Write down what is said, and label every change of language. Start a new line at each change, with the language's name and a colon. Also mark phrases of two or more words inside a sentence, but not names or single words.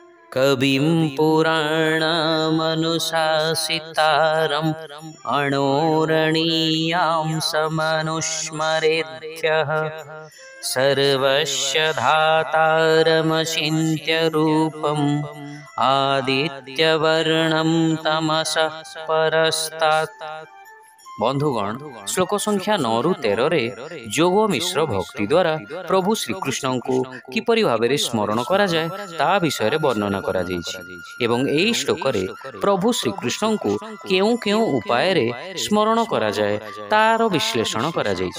Sanskrit: कविं पुराणमनुशासितारम् अणोरणीयां समनुस्मरेत्यः सर्वस्य धातारमचिन्त्य रूपम् आदित्यवर्णं तमसः परस्तात्।
Odia: ବନ୍ଧୁଗଣ, ଶ୍ଳୋକ ସଂଖ୍ୟା 9 ରୁ 13 ରେ ଯୋଗ ମିଶ୍ର ଭକ୍ତି ଦ୍ୱାରା ପ୍ରଭୁ ଶ୍ରୀକୃଷ୍ଣଙ୍କୁ କିପରି ଭାବରେ ସ୍ମରଣ କରାଯାଏ ତା ବିଷୟରେ ବର୍ଣ୍ଣନା କରାଯାଇଛି ଏବଂ ଏହି ଶ୍ଲୋକରେ ପ୍ରଭୁ ଶ୍ରୀକୃଷ୍ଣଙ୍କୁ କେଉଁ କେଉଁ ଉପାୟରେ ସ୍ମରଣ କରାଯାଏ ତାର ବିଶ୍ଳେଷଣ କରାଯାଇଛି।